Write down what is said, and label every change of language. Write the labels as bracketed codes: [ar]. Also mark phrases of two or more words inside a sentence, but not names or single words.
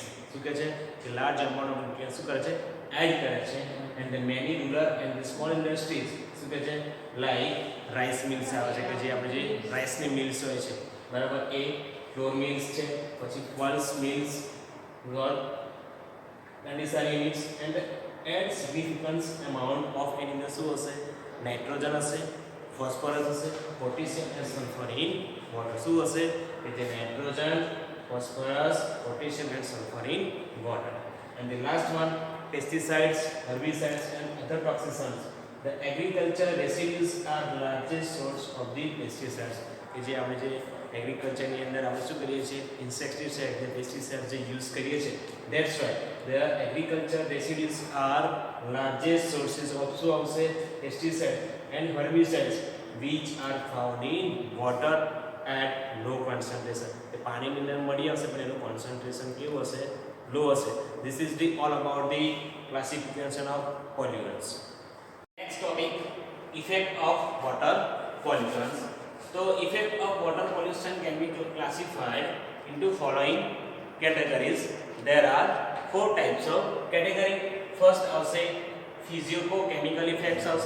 [gu] શું કહે છે કે [en] large amount of nutrients [gu] શું કરે છે એડ કરે છે. [en] and the many rural and the small industries [gu] શું કહે છે [en] like rice mills [gu] આવે છે કે જે આપણે જે rice ની mills હોય છે બરાબર એ [en] flour mills [gu] છે પછી [en] pulse mills condenser units and add significant amount of [gu] એની અંદર શું હશે નાઇટ્રોજન હશે ફોસ્ફરસ હશે પોટેશિયમ અને [en] sulfur in water [gu] શું હશે કે જે [en] nitrogen phosphorus potassium and sulfur in water. And the last one, pesticides, herbicides and other toxins. The agriculture residues are the largest source of the pesticides. [gu] કે જે આપણે જે એગ્રીકલ્ચર ની અંદર આપણે શું કરીએ છીએ [en] ઇન્સેક્ટિસાઇડ જે પેસ્ટિસાઇડ જે યુઝ કરીએ છીએ that's why the agriculture residues are largest sources of [gu] શું આવશે [en] pesticide and herbicides which are found in water at low concentration. [gu] તે પાણીની અંદર મળી આવશે પણ એનું કોન્સન્ટ્રેશન કેવું હશે લો હશે. [en] This is the all about the classification of pollutants. Next topic, effect of water pollutants. So effect of water pollution can be classified into following categories. There are 4 types of category. First I will say physicochemical effects also.